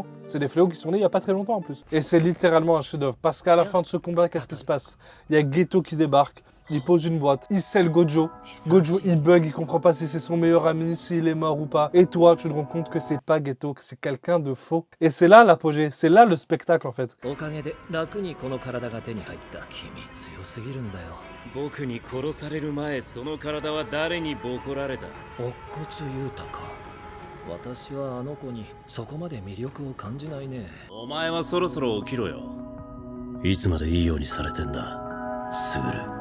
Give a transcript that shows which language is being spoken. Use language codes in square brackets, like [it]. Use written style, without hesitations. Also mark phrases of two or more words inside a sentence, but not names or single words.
[fr] C'est des fléaux qui sont nés il y a pas très longtemps en plus. Et c'est littéralement un chef-d'œuvre. Parce qu'à la fin de ce combat, qu'est-ce qui se passe? Il y a Geto qui débarque. Il pose une boîte, il scelle Gojo. Gojo, il bug, il comprend pas si c'est son meilleur ami, s'il est mort ou pas. Et toi, tu te rends compte que c'est pas Geto, que c'est quelqu'un de faux. Et c'est là l'apogée, c'est là le spectacle en fait. [ja] おかげで楽にこの体が手に入った。君強すぎるんだよ。僕に殺される前、その体は誰にボコられた？乙骨雄太か。私はあの子にそこまで魅力を感じないね。お前はそろそろ起きろよ。いつまでいいようにされてんだ、スグル。